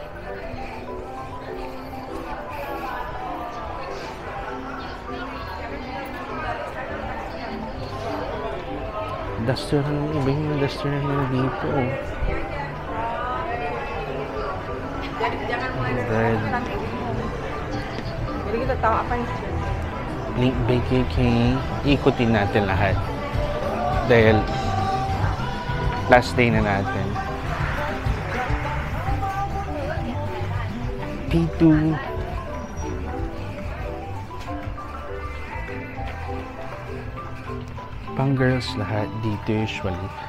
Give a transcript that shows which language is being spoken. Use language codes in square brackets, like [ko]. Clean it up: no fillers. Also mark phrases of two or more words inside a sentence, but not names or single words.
[tl] Duster na, iba yung duster na dito. Red. [id] Jadi kita tahu apa yang [tl] Link BKK. Ikutin natin lahat. Dahil [en] last day [tl] na natin. P2. Pang girls lahat dito usually.